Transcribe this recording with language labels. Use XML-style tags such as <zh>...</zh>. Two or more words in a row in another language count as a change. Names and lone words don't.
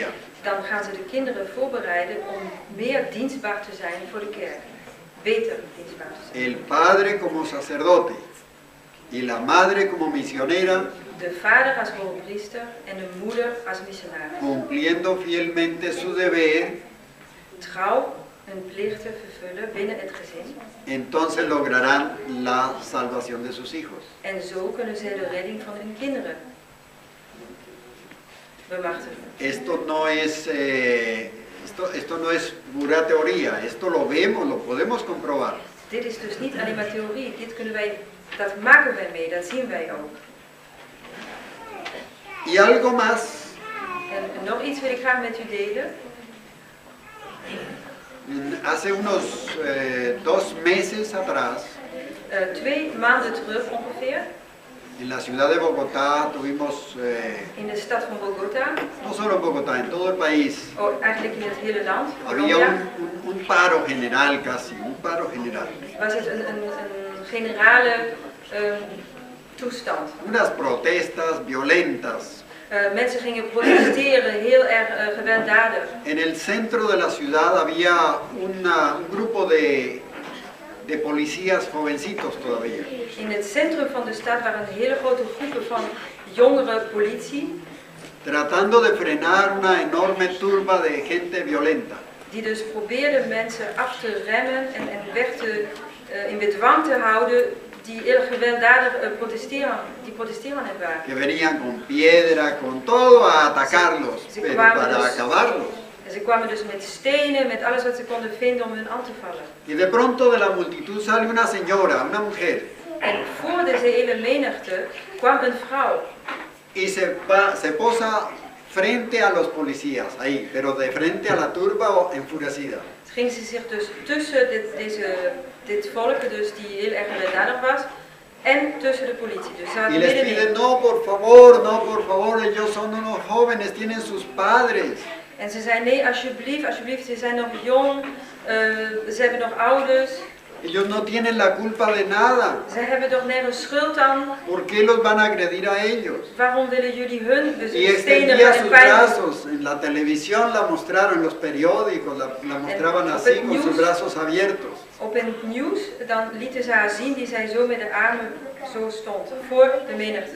<nl>Dan gaan ze de kinderen voorbereiden om meer dienstbaar te zijn voor de kerk. Beter dienstbaar te zijn.</nl> <es>El padre como sacerdote y la madre como misionera,</es> <nl>De vader als hoogpriester en de moeder als missionaris.</nl> <es>cumpliendo fielmente su deber,</es> <nl>Trouw hun plichten vervullen binnen het gezin.</nl> <es>entonces lograrán la salvación de sus hijos.</es> <nl>En zo kunnen ze de redding van hun kinderen bemachtigen.</nl> <es>Esto no es pura teoría, esto lo vemos, lo podemos comprobar.</es> <nl>Dit is dus niet alleen maar theorie. Dat maken wij mee, dat zien wij ook.</nl> <es>Y algo más,</es> <nl>En nog iets wil ik graag met u delen.</nl> <es>hace unos 2 meses atrás,</es> <nl>2 maanden terug ongeveer,</nl> <es>en la ciudad de Bogotá tuvimos,</es> <nl>in de stad van Bogota,</nl> <es>no solo en Bogotá, en todo el país,</es> <nl>eigenlijk in het hele land,</nl> <es>había Colombia, un paro general casi, un paro general.</es> <nl>was het een generale toestand.</nl> <es>Unas protestas violentas.</es> <nl>Mensen gingen protesteren, heel erg gewelddadig.</nl> <es>En el centro de la ciudad había un grupo de policías jovencitos todavía.</es> <nl>In het centrum van de stad waren een hele grote groepen van jongere politie.</nl> <es>tratando de frenar una enorme turba de gente violenta.</es> <nl>Die dus probeerde mensen af te remmen en in bedwang te houden die heel gewelddadig protesterend waren.</nl> <es>Que venían con piedra, con todo a atacarlos, Sí, pero claro, para pues. acabarlos.</es> <nl>En ze kwamen dus met stenen, met alles wat ze konden vinden om hun aan te vallen.</nl> <es>Y de pronto de la multitud sale una señora, una mujer,</es> <nl>En voor deze hele menigte kwam een vrouw.</nl> <es>y se posa frente a los policías, ahí, pero de frente a la turba enfurecida.</es> <nl>Ging ze zich dus tussen dit volk, dus die heel erg gewelddadig was, en tussen de politie. Dus ze</nl> <es>Y</es> <nl>zaten</nl> <es>les</es> <nl>middenin.</nl> <es>pide, no, por favor, ellos son unos jóvenes, tienen sus padres.</es> <nl>En ze zei, nee, alsjeblieft, ze zijn nog jong, ze hebben nog ouders.</nl> <es>Ellos no tienen la culpa de nada.</es> <nl>Ze hebben toch nergens schuld aan.</nl> <es>¿Por qué los van a agredir a ellos?</es> <nl>Waarom willen jullie hun</nl> <es>Y</es> <nl>stenigen</nl> <es>extendía</es> <nl>en</nl> <es>sus</es> <nl>pijn doen?</nl> <es>brazos, en la televisión la mostraron, en los periódicos la mostraban así, con sus brazos abiertos.</es> <nl>Op het nieuws dan lieten ze haar zien die zij zo met de armen zo stond, voor de menigte.</nl>